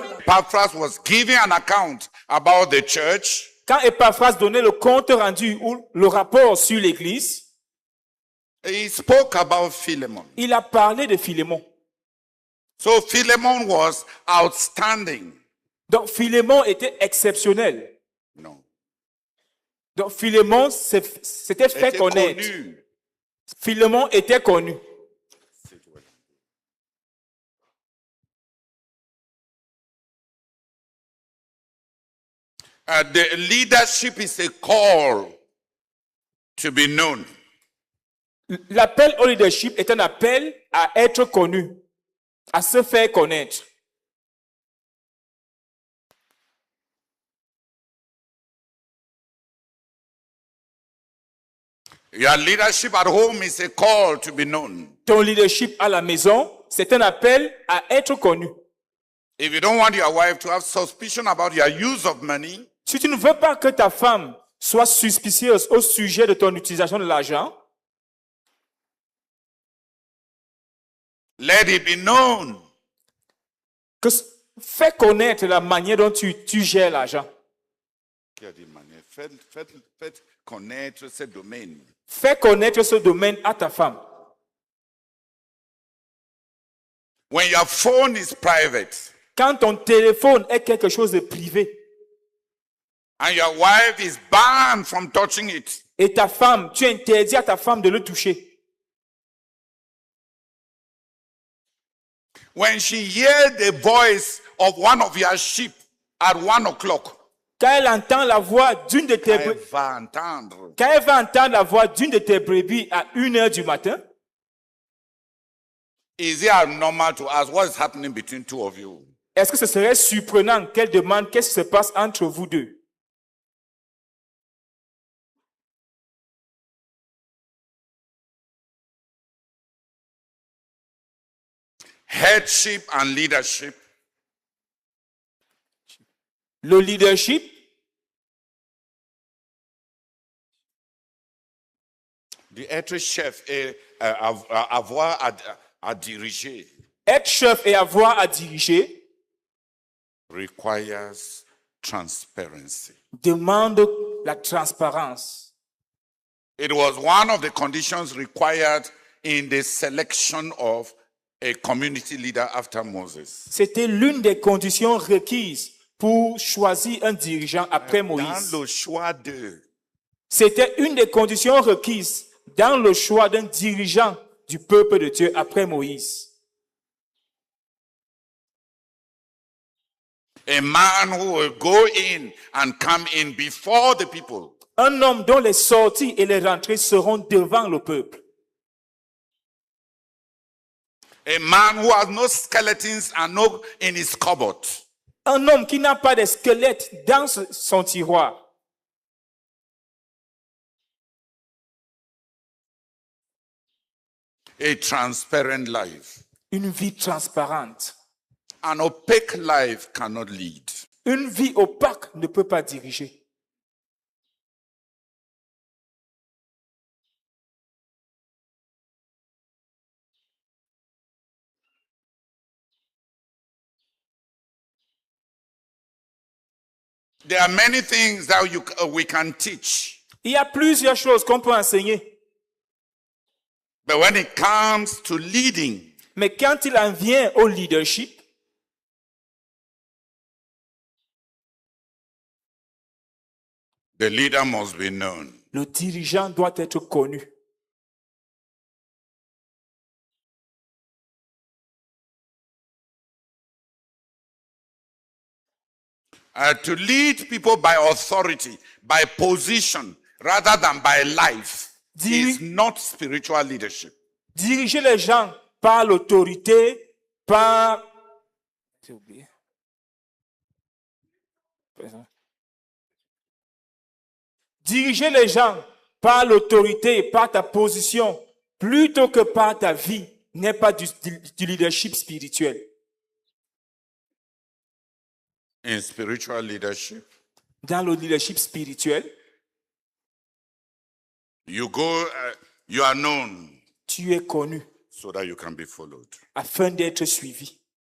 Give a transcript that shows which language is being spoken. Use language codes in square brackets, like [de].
[en] Epaphras was giving an account about the church, [fr] quand Epaphras donnait le compte rendu ou le rapport sur l'Église, [en] he spoke about Philemon. [fr] il a parlé de Philémon. [en] So Philemon was outstanding. [fr] Donc Philémon était exceptionnel. [en] No. [fr] Donc Philémon s'était fait Était connaître. connu. Philémon était connu. [en] The leadership is a call to be known. [fr] L'appel au leadership est un appel à être connu, à se faire connaître. [en] Your leadership at home is a call to be known. [fr] Ton leadership à la maison, c'est un appel à être connu. [en] If you don't want your wife to have suspicion about your use of money, [fr] Si tu ne veux pas que ta femme soit suspicieuse au sujet de ton utilisation de l'argent, [en] let it be known. [fr] fais connaître la manière dont tu gères l'argent. Qui a dit manière? Faites connaître ce domaine. Fais connaître ce domaine à ta femme. [en] When your phone is private [fr] Quand ton téléphone est quelque chose de privé [en] and your wife is banned from touching it, [fr] et ta femme, tu interdis à ta femme de le toucher. [en] when she hears the voice of one of your sheep at 1 o'clock, [fr] Quand elle entend la voix d'une de tes elle brebis, va entendre. quand elle va entendre la voix d'une de tes brebis à 1h du matin, [en] Is it abnormal to ask what is happening between two of you? [fr] est-ce que ce serait surprenant qu'elle demande qu'est-ce qui se passe entre vous deux? [en] Headship and leadership [fr] Le leadership, être chef et avoir à diriger être chef et avoir à diriger [en] requires transparency. [fr] demande la transparence. [en] It was one of the conditions required in the selection of a community leader after Moses. [fr] C'était l'une des conditions requises pour choisir un dirigeant après Moïse. Dans le choix de C'était une des conditions requises dans le choix d'un dirigeant du peuple de Dieu après Moïse. [en] a man who will go in and come in before the people. [fr] Un homme dont les sorties et les rentrées seront devant le peuple. [en] A man who has no skeletons and no in his cupboard. [fr] Un homme qui n'a pas de squelette dans son tiroir. [en] A transparent life. [fr] Une vie transparente. [en] An opaque life cannot lead. [fr] Une vie opaque ne peut pas diriger. [en] There are many things that we can teach. [fr] Il y a plusieurs choses qu'on peut enseigner. [en] But when it comes to leading, [fr] Mais quand il en vient au leadership, [en] the leader must be known. [fr] le dirigeant doit être connu. [en] To lead people by authority, by position, rather than by life, is not spiritual leadership. [fr] Diriger les gens par l'autorité, par... J'ai oublié. Diriger les gens par l'autorité et par ta position, plutôt que par ta vie, n'est pas du leadership spirituel. [en] In spiritual leadership, [fr] Dans le leadership spirituel, [en] you are known [fr] tu es connu [en] so that you can be followed. [fr] afin d'être suivi.